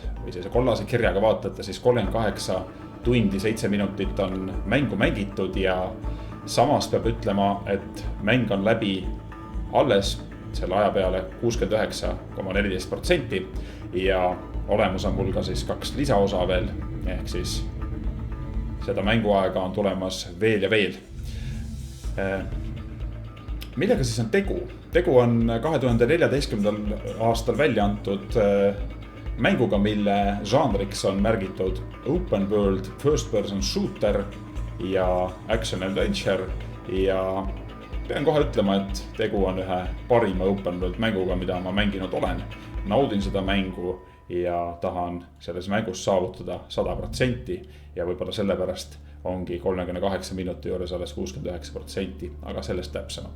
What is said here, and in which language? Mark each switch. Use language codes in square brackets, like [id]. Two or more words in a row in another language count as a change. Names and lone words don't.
[et] või sellise kollase kirjaga vaatate, siis 38 tundi 7 minutit on mängu mängitud ja samas peab ütlema, et mäng on läbi alles selle aja peale 69,14% ja olemus on mul ka siis 2 lisaosa veel, ehk siis seda mänguaega on tulemas veel ja veel. Millega siis on tegu? Tegu on 2014. aastal välja antud mänguga, mille žanriks on märgitud [en] open world first person shooter [et] ja [en] action adventure [et] ja pean kohe ütlema, et tegu on ühe parima [en] open world [et] mänguga, mida ma mänginud olen. Naudin seda mängu ja tahan selles mängus saavutada 100% ja võib-olla sellepärast ongi 38 minuti juures alles 69%, aga sellest täpsemalt.